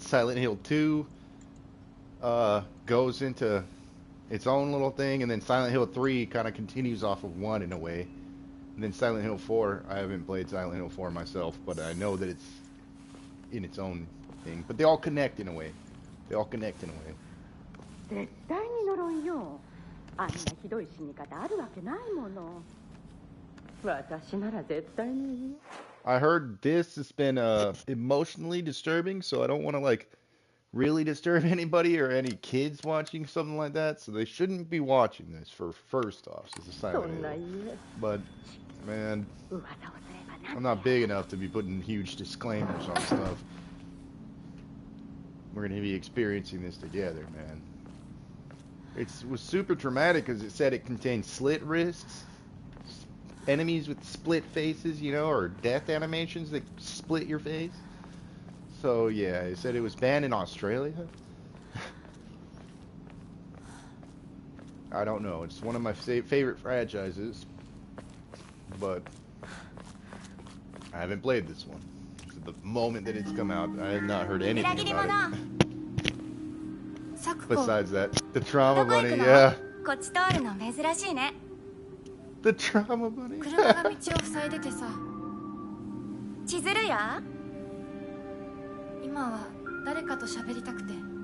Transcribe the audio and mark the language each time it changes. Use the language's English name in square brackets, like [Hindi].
[English] Silent Hill 2 goes into its own little thing, and then Silent Hill 3 kind of continues off of 1 in a way. And then Silent Hill 4, I haven't played Silent Hill 4 myself, but I know that it's in its own thing. But they all connect in a way. They all connect in a way. [Japanese] 絶対に呪いよ。あんなひどい死に方あるわけないもの。私なら絶対に。 [English] I heard this has been emotionally disturbing, so I don't want to like really disturb anybody or any kids watching something like that, so they shouldn't be watching this for first off. It's a Silent Hill. But man, I'm not big enough to be putting huge disclaimers on stuff. We're gonna be experiencing this together, man. It was super traumatic because it said it contained slit wrists, enemies with split faces, you know, or death animations that split your face. So yeah, it said it was banned in Australia. I don't know. It's one of my favorite franchises, but I haven't played this one. The moment that it's come out, I have not heard anything about it. Besides that, the trauma bunny, yeah. [Japanese] こっち通るの珍しいね。 [English] The trauma bunny. [Japanese] 車が道を塞いでてさ。千鶴や？今は誰かと喋りたくて。